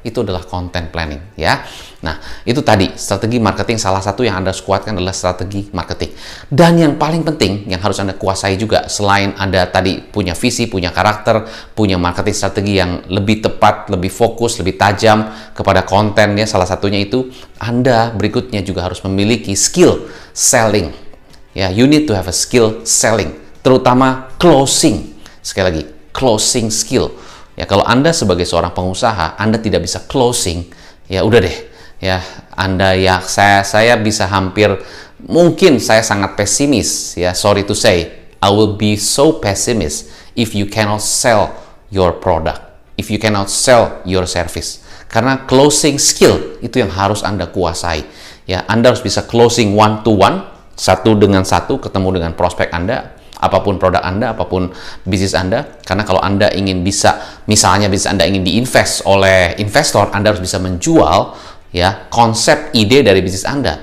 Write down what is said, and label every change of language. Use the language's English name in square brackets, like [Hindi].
[Indonesian] Itu adalah content planning ya. Nah, itu tadi strategi marketing, salah satu yang Anda harus kuatkan adalah strategi marketing. Dan yang paling penting yang harus Anda kuasai juga, selain Anda tadi punya visi, punya karakter, punya marketing strategi yang lebih tepat, lebih fokus, lebih tajam kepada konten ya, salah satunya itu Anda berikutnya juga harus memiliki skill selling. [English] Ya, you need to have a skill selling, [Indonesian] terutama closing. Sekali lagi, closing skill. Ya, kalau Anda sebagai seorang pengusaha, Anda tidak bisa closing, ya udah deh. Ya, Anda ya saya bisa mungkin saya sangat pesimis. [English] Ya, sorry to say, I will be so pessimist if you cannot sell your product, if you cannot sell your service. [Indonesian] Karena closing skill itu yang harus Anda kuasai. Ya, Anda harus bisa closing one to one. Satu dengan satu ketemu dengan prospek Anda, apapun produk Anda, apapun bisnis Anda. Karena kalau Anda ingin misalnya bisnis Anda ingin diinvest oleh investor, Anda harus bisa menjual ya konsep ide dari bisnis Anda.